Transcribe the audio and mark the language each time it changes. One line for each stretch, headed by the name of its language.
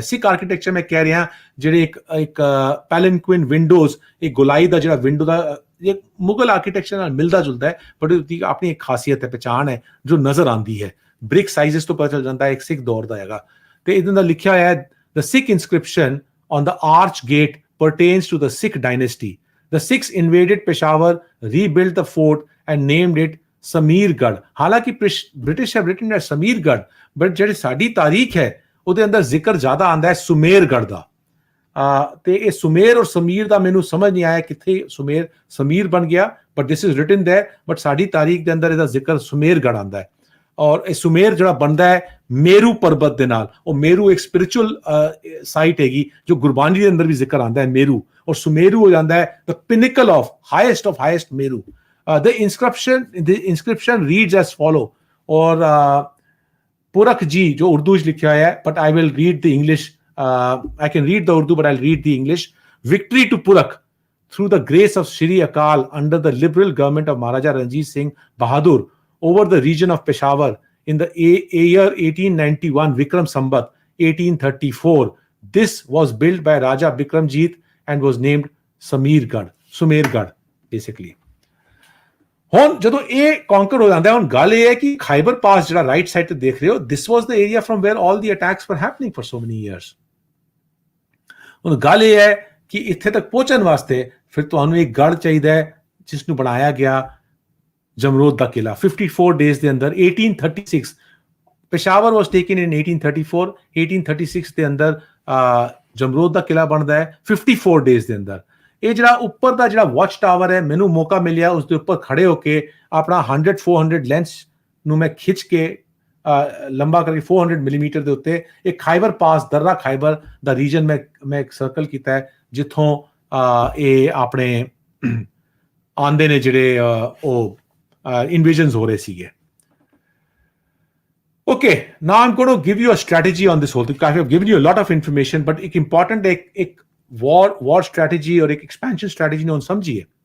Punjabi: ਸਿੱਖ architecture ਮੈਂ ਕਹਿ ਰਿਹਾ ਜਿਹੜੇ ਇੱਕ ਪੈਲਨਕੁਇਨ ਵਿੰਡੋਜ਼, ਇੱਕ ਗੋਲਾਈ ਦਾ ਜਿਹੜਾ ਵਿੰਡੋ ਦਾ ਇਹ ਮੁਗਲ ਆਰਕੀਟੈਕਚਰ ਨਾਲ ਮਿਲਦਾ ਜੁਲਦਾ ਹੈ, ਬਟ ਉਹਦੀ ਆਪਣੀ ਇੱਕ ਖਾਸੀਅਤ ਹੈ, ਪਹਿਚਾਣ ਹੈ ਜੋ ਨਜ਼ਰ ਆਉਂਦੀ ਹੈ। ਬ੍ਰਿਕ ਸਾਈਜ਼ਸ ਤੋਂ ਪਤਾ ਚੱਲ ਜਾਂਦਾ ਹੈ ਇੱਕ ਸਿੱਖ ਦੌਰ ਦਾ ਹੈਗਾ। ਤੇ ਇਹਦੇ ਅੰਦਰ ਲਿਖਿਆ ਹੋਇਆ ਹੈ
English: The Sikh inscription on the arch gate pertains to the Sikh dynasty. The Sikhs invaded Peshawar, rebuilt the fort and named it Sameergarh.
Punjabi: ਹਾਲਾਂਕਿ
English: British have written as Sameergarh, but
Punjabi: ਜਿਹੜੀ ਸਾਡੀ ਤਾਰੀਖ ਹੈ ਉਹਦੇ ਅੰਦਰ ਜ਼ਿਕਰ ਜ਼ਿਆਦਾ ਆਉਂਦਾ ਹੈ ਸੁਮੇਰਗੜ੍ਹ ਦਾ। ਤੇ ਇਹ ਸੁਮੇਰ ਔਰ ਸਮੀਰ ਦਾ ਮੈਨੂੰ ਸਮਝ ਨਹੀਂ ਆਇਆ ਕਿੱਥੇ ਸਮੀਰ ਬਣ ਗਿਆ,
English: but this is written there, but
Punjabi: ਸਾਡੀ ਤਾਰੀਖ ਦੇ ਅੰਦਰ ਇਹਦਾ ਜ਼ਿਕਰ ਸੁਮੇਰਗੜ੍ਹ ਆਉਂਦਾ ਹੈ। ਔਰ ਇਹ ਸੁਮੇਰ ਜਿਹੜਾ ਬਣਦਾ ਹੈ ਮੇਰੂ ਪਰਬਤ ਦੇ ਨਾਲ। ਉਹ ਮੇਰੂ ਇੱਕ ਸਪਿਰਿਚੁਅਲ ਸਾਈਟ ਹੈਗੀ ਜੋ ਗੁਰਬਾਣੀ ਦੇ ਅੰਦਰ ਵੀ ਜ਼ਿਕਰ ਆਉਂਦਾ ਹੈ ਮੇਰੂ, ਔਰ ਸੁਮੇਰੂ ਹੋ ਜਾਂਦਾ ਹੈ
English: the pinnacle of highest
Punjabi: ਮੇਰੂ।
English: The inscription reads as follow.
Punjabi: ਔਰ ਪੁਰਖ ਜੀ ਜੋ ਉਰਦੂ ਚ ਲਿਖਿਆ ਹੋਇਆ ਹੈ,
English: But I will read the English. I can read the Urdu, but I'll read the English. Victory to Purakh through the grace of Shri Akal under the liberal government of Maharaja Ranjit Singh Bahadur over the region of Peshawar in the year 1891 Vikram Sambat 1834. This was built by Raja Bikramjit and was named Sumergarh basically.
Punjabi: ਹੁਣ ਜਦੋਂ ਇਹ ਕੌਂਕਰ ਹੋ ਜਾਂਦਾ ਹੈ, ਹੁਣ ਗੱਲ ਇਹ ਹੈ ਕਿ ਖਾਈਬਰ ਪਾਸ ਜਿਹੜਾ ਰਾਈਟ ਸਾਈਡ ਤੇ ਦੇਖ ਰਹੇ ਹੋ,
English: this was the area from where all the attacks were happening for so many years.
Punjabi: ਹੁਣ ਗੱਲ ਇਹ ਹੈ ਕਿ ਇੱਥੇ ਤੱਕ ਪਹੁੰਚਣ ਵਾਸਤੇ ਫਿਰ ਤੁਹਾਨੂੰ ਇੱਕ ਗੜ੍ਹ ਚਾਹੀਦਾ ਹੈ ਜਿਸ ਨੂੰ ਬਣਾਇਆ ਗਿਆ ਜਮਰੋਦ ਦਾ ਕਿਲਾ 54 ਡੇਜ਼ ਦੇ ਅੰਦਰ 1836। ਪੇਸ਼ਾਵਰ
English: Was taken in 1834।
Punjabi: 1836 ਦੇ ਅੰਦਰ ਜਮਰੋਦ ਦਾ ਕਿਲਾ ਬਣਦਾ ਹੈ 54 ਡੇਜ਼ ਦੇ ਅੰਦਰ। ਇਹ ਜਿਹੜਾ ਉੱਪਰ ਦਾ ਜਿਹੜਾ ਵਾਚ ਟਾਵਰ ਹੈ, ਮੈਨੂੰ ਮੌਕਾ ਮਿਲਿਆ ਉਸ ਦੇ ਉੱਪਰ ਖੜੇ ਹੋ ਕੇ ਆਪਣਾ 100-400 ਲੈਂਸ ਨੂੰ ਮੈਂ ਖਿੱਚ ਕੇ ਲੰਬਾ ਕਰਕੇ 400 ਮਿਲੀਮੀਟਰ ਦੇ ਉੱਤੇ ਇੱਕ ਖਾਈਬਰ ਪਾਸ ਦਰਰਾ ਖਾਈਬਰ ਦਾ ਰੀਜਨ ਮੈਂ ਇੱਕ ਸਰਕਲ ਕੀਤਾ ਹੈ ਜਿੱਥੋਂ ਇਹ ਆਪਣੇ ਆਂਦੇ ਨੇ ਜਿਹੜੇ ਉਹ ਇਨਵੇਜਨਸ ਹੋ ਰਹੇ ਸੀਗੇ।
English: Okay, now I'm going to give you a strategy on this whole thing. I've given you a lot of information, but एक important एक war strategy और एक expansion strategy
Punjabi: ਨੂੰ ਸਮਝੀਏ।